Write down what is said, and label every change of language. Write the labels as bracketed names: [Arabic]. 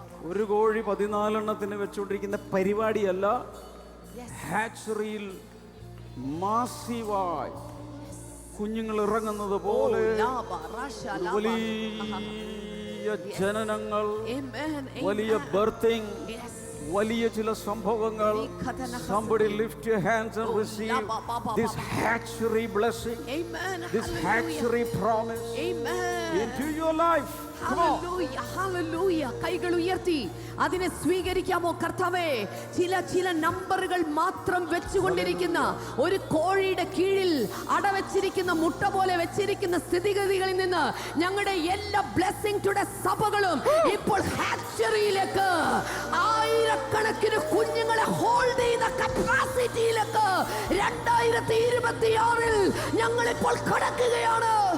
[Malayalam] ഒരു കോഴി 14 എണ്ണത്തിന് വെച്ചുകൊണ്ടിരിക്കുന്ന പരിപാടിയല്ല. ഹാച്ചറിയിൽ മാസീവായി കുഞ്ഞുങ്ങൾ ഇറങ്ങുന്നത് പോലെ വലിയ ജനനങ്ങൾ, വലിയ ബർത്തിങ്, വലിയ ചില സംഭവങ്ങൾ. [English] Somebody lift your hands and receive this hatchery blessing, this hatchery promise into your life. [Malayalam] Hallelujah. കൈകൾ ഉയർത്തി അതിനെ സ്വീകരിക്കാമോ? കർത്താവേ, ചില നമ്പറുകൾ മാത്രം വെച്ചുകൊണ്ടിരിക്കുന്ന ഒരു കോഴിയുടെ കീഴിൽ അടവെച്ചിരിക്കുന്ന മുട്ട പോലെ വെച്ചിരിക്കുന്ന സ്ഥിതിഗതികളിൽ നിന്ന് ഞങ്ങളുടെ എല്ലാ ബ്ലെസ്സിംഗ് ടുഡേ സഭകളും ഇപ്പോൾ ഹാച്ചറിയിലേക്ക്, ആയിരക്കണക്കിന് കുഞ്ഞുങ്ങളെ ഹോൾഡ് ചെയ്യുന്ന കപ്പാസിറ്റിയിലേക്ക് 2026 ഞങ്ങൾ ഇപ്പോൾ കടക്കുകയാണ്.